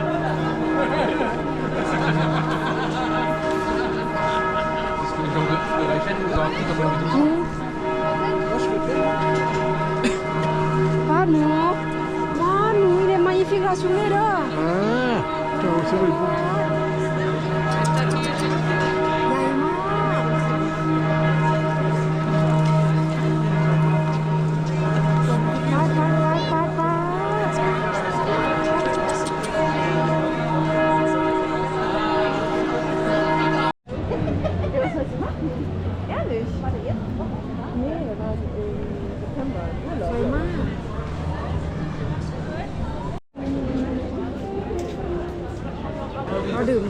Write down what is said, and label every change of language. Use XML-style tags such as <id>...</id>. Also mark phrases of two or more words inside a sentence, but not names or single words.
<fr>ป้าหนู il est magnifique la soirée là Ah, c'est vrai, bon.</fr> <th>ใหญ่มากป้า สวยมากเราดื่ม</th>